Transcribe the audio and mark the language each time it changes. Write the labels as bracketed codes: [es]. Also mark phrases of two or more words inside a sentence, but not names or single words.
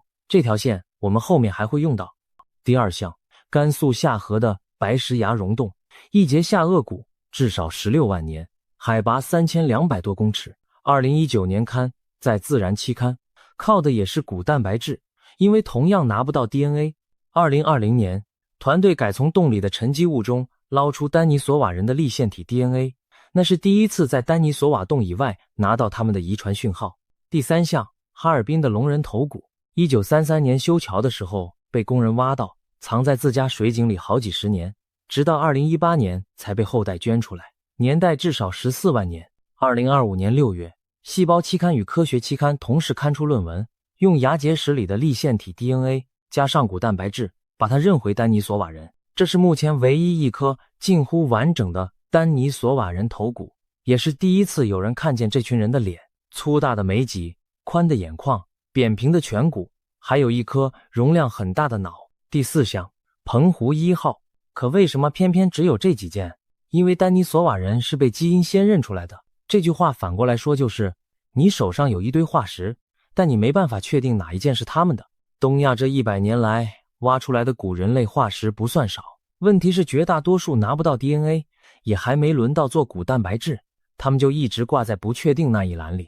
[zh] 這條線我們後面還會用到。第2項，甘肃夏河的白石崖溶洞，一节下颚骨至少16万年，海拔3200多公尺。2019年刊在《自然》期刊，靠的也是骨蛋白質，因為同樣拿不到 DNA。2020年，团队改從洞裡的沉積物中撈出丹尼索瓦人的粒線體 DNA， 那是第一次在丹尼索瓦洞以外拿到他們的遺傳訊號。第3項，哈爾濱的龍人頭骨，1933年修橋的時候被工人挖到，藏在自家水井裡好幾十年，直到2018年才被後代捐出來，年代至少14萬年。2025年6月，細胞期刊與科學期刊同時刊出論文，用牙結石裡的粒線體 DNA 加上骨蛋白質，把它認回丹尼索瓦人。這是目前唯一一顆近乎完整的丹尼索瓦人頭骨，也是第一次有人看見這群人的臉，粗大的眉脊，寬的眼眶，扁平的颧骨，還有一顆容量很大的腦。第4項，澎湖1號。可為什麼偏偏只有這幾件？因為丹尼索瓦人是被基因先認出來的。這句話反過來說就是，你手上有一堆化石，但你沒辦法確定哪一件是他們的。東亞這100年來挖出來的古人類化石不算少，問題是絕大多數拿不到 DNA， 也還沒輪到做骨蛋白質，他們就一直掛在不確定那一欄裡。